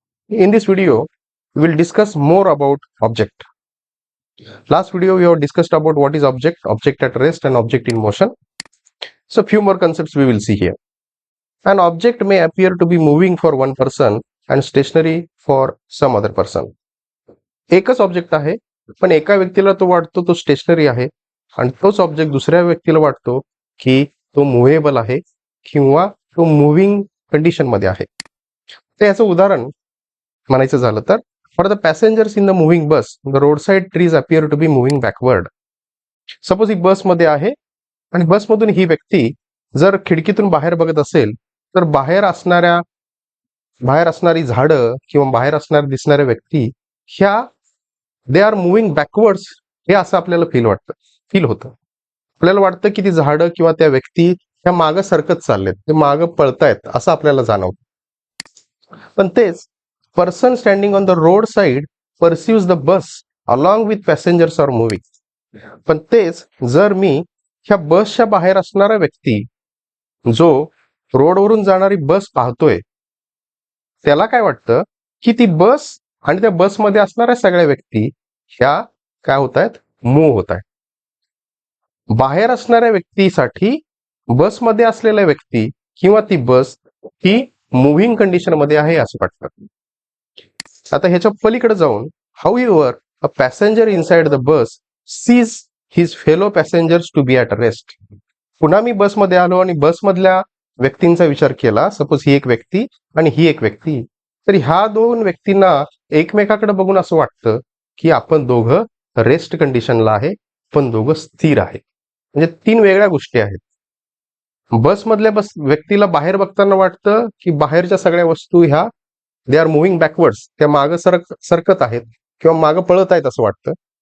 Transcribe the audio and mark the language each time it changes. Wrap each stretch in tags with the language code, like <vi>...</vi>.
<en>In this video, we will discuss more about object. Last video we have discussed about what is object at rest and object in motion. So few more concepts we will see here. An object may appear to be moving for one person and stationary for some other person.</en> <mr>एकच object आहे पण एका व्यक्तीला तो वाटतो तो stationery आहे आणि तोच ऑब्जेक्ट दुसऱ्या व्यक्तीला वाटतो की तो मुव्हेबल आहे किंवा तो मूव्हिंग कंडिशन मध्ये आहे. तर याचं उदाहरण म्हणायचं झालं तर</mr> <en>For the passengers in the moving bus the road side trees appear to be moving backward.</en> <mr>Suppose ही बसमध्ये आहे आणि बसमधून ही व्यक्ती जर खिडकीतून बाहेर बघत असेल तर बाहेर असणारी झाडं किंवा बाहेर दिसणाऱ्या व्यक्ती ह्या</mr> <en>they are moving backwards</en> <mr>हे असं आपल्याला फील होतं. आपल्याला वाटतं की ती झाडं किंवा त्या व्यक्ती ह्या मागं सरकत चाललेत, ते मागं पळतायत असं आपल्याला जाणवतं. पण तेच</mr> <en>person standing on the road side perceives the bus along with passengers are moving.</en> <mr>पण तेच जर मी ह्या बसच्या बाहेर असणारा व्यक्ती जो रोडवरून जाणारी बस पाहतोय त्याला काय वाटतं की ती बस आणि त्या बसमध्ये असणाऱ्या सगळ्या व्यक्ती ह्या काय होत आहेत, मूव्ह होत आहेत. बाहेर असणाऱ्या व्यक्तीसाठी बसमध्ये असलेल्या व्यक्ती किंवा ती बस ही मुव्हिंग कंडिशन मध्ये आहे असं वाटतं. आता ह्याच्या पलीकडे जाऊन</mr> <en>however a passenger inside the bus sees his fellow passengers to be at rest.</en> <mr>पुन्हा मी बसमध्ये आलो आणि बसमधल्या व्यक्तींचा विचार केला. सपोज ही एक व्यक्ती आणि ही एक व्यक्ती, तर ह्या दोन व्यक्तींना एकमेकाकडे बघून असं वाटतं की आपण दोघं रेस्ट कंडिशनला आहे, पण दोघं स्थिर आहे. म्हणजे तीन वेगळ्या गोष्टी आहेत. बसमधल्या व्यक्तीला बाहेर बघताना वाटतं की बाहेरच्या सगळ्या वस्तू ह्या</mr> <en>they are moving backwards,</en> <mr>त्या मागं सरकत आहेत किंवा मागं पळत आहेत असं वाटतं.</mr>